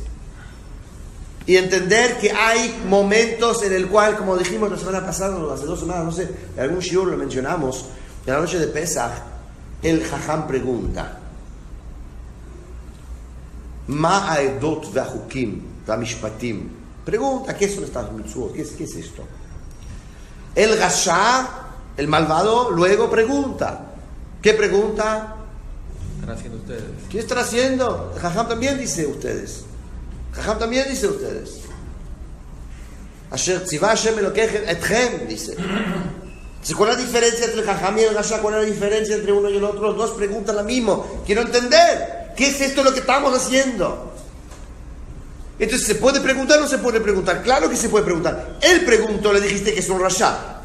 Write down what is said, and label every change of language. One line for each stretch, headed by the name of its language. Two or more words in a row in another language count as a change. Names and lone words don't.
Spanish: Y entender que hay momentos en el cual, como dijimos la semana pasada, o hace 2 semanas, no sé, en algún shiur lo mencionamos, en la noche de Pesach, el Jajam pregunta,
Hebrew: מה העדות והחקים והמשפטים.
Spanish: Pregunta, ¿qué son estas mitzvot? ¿Qué es esto? El Rasha, el malvado, luego pregunta. ¿Qué pregunta? ¿Qué están haciendo ustedes? ¿Qué están haciendo? El Jajam también dice ustedes. Jajam también dice ustedes.
Hebrew: אשר צוה השם אלהיכם אתכם,
Spanish: dice. ¿Cuál es la diferencia entre el Jajam y el Rasha? ¿Cuál es la diferencia entre uno y el otro? Los dos preguntan lo mismo. Quiero entender. ¿Qué es esto lo que estamos haciendo? Entonces, ¿se puede preguntar o no se puede preguntar? Claro que se puede preguntar. Él preguntó, le dijiste que es un rasha.